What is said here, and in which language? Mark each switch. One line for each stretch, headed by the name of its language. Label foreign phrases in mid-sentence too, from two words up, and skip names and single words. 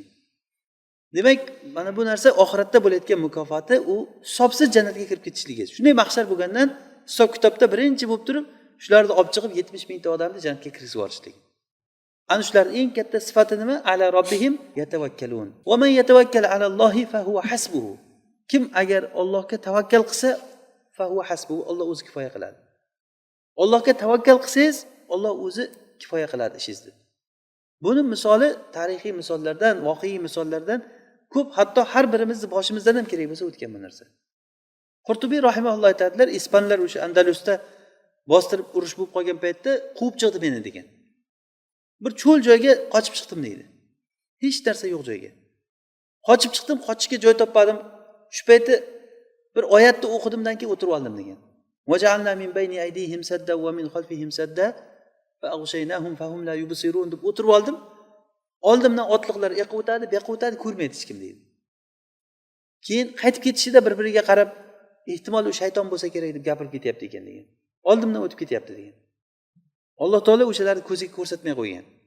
Uzbek: Demak, mana bu narsa oxiratda bo'layotgan mukofoti, u hisobsiz jannatga kirib ketishligi. Shunday mahshar bo'lgandan hisob kitobda birinchi bo'lib turib, shularni olib chiqib 70 mingta odamni jannatga kirgizib yuborishligi. Ana shularning eng katta sifati nima?
Arabic: على ربهم يتوكلون. ومن يتوكل على الله فهو حسبه.
Uzbek: Kim agar Allohga tavakkal qilsa,
Arabic: فهو حسبه,
Uzbek: Alloh o'zi kifoya qiladi. Allohga tavakkal qilsangiz, Alloh o'zi kifoya qiladi ishingizni. Buni misoli tarixiy misollardan, voqeiy misollardan ko'p, hatto har birimizni boshimizdan ham kerak bo'lsa o'tgan bu narsa. Qurtubiy rahimahulloh aytadilar, ispanlar o'sha Andalusda bostirib urush bo'lib qolgan paytda quvib chiqdi meni degan. Bir cho'l joyga qochib chiqdim deydi. Hech narsa yo'q joyga. Qochib chiqdim, qochishga joy topmadim. Shu paytda bir oyatni o'qidimdan keyin o'tirib oldim degan.
Arabic: وجعلنا من بين أيديهم سدا ومن خلفهم سدا فأغشيناهم فهم لا يبصرون
Uzbek: deb o'tirib oldim. Oldimdan otliqlar yiqib o'tadi, beqib o'tadi, ko'rmaydi hech kim deydi. Keyin qaytib ketishida bir-biriga qarab, ehtimol u shayton bo'lsa kerak deb gapirib ketyapti ekan degan. Oldimdan o'tib ketyapti degan. Alloh taolo o'shalarni ko'ziga ko'rsatmay qo'ygan.